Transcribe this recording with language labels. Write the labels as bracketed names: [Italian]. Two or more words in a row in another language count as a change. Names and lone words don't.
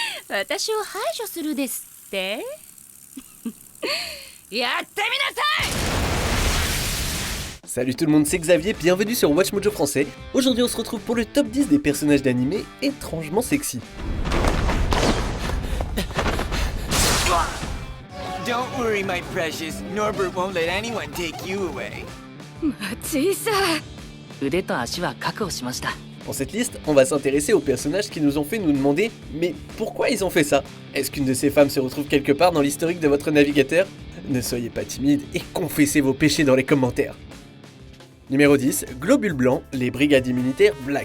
[Japanese] 私を排除するですってやってみなさい。 [French] Salut tout le monde, c'est Xavier, bienvenue sur Watch Mojo français. Aujourd'hui on se retrouve pour le top 10 des personnages d'animé étrangement sexy. [English] Don't worry, my precious. Norbert won't let anyone take you away. [Japanese] 小さい。腕と足は確保しました。 [French] Pour cette liste, on va s'intéresser aux personnages qui nous ont fait nous demander mais pourquoi ils ont fait ça? Est-ce qu'une de ces femmes se retrouve quelque part dans l'historique de votre navigateur? Ne soyez pas timide et confessez vos péchés dans les commentaires. Numéro 10, Globule Blanc, les brigadiers militaires Black.